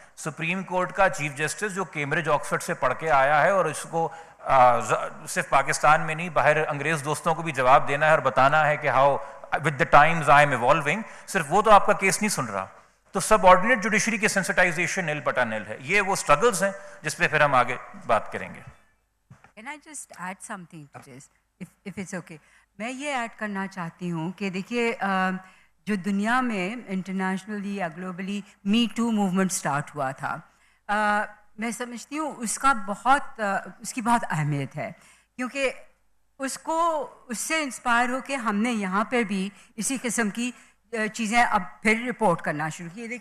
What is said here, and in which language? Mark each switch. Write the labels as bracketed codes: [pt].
[ur] Supreme court کا chief justice جو Cambridge Oxford سے پڑھ کے آیا ہے, اور اس کو صرف پاکستان میں نہیں باہر انگریز دوستوں کو بھی جواب دینا ہے اور بتانا ہے کہ [en] how with the times I am evolving, [ur] صرف وہ تو آپ کا کیس نہیں سن رہا. تو سب آرڈینیٹ جوڈیشری کی سینسٹائزیشن نیل بٹا نیل ہے. یہ وہ اسٹرگلز ہیں جس پہ پھر ہم آگے بات کریں گے. [en] Can I just add something to this, if it's okay? [ur] میں یہ ایڈ کرنا چاہتی ہوں کہ دیکھیے جو دنیا میں انٹرنیشنلی یا globally me to movement start ہوا تھا, میں سمجھتی ہوں اس کی بہت اہمیت ہے, کیونکہ اس سے انسپائر ہو کے ہم نے یہاں پہ بھی اسی قسم کی چیزیں اب پھر رپورٹ کرنا شروع کی.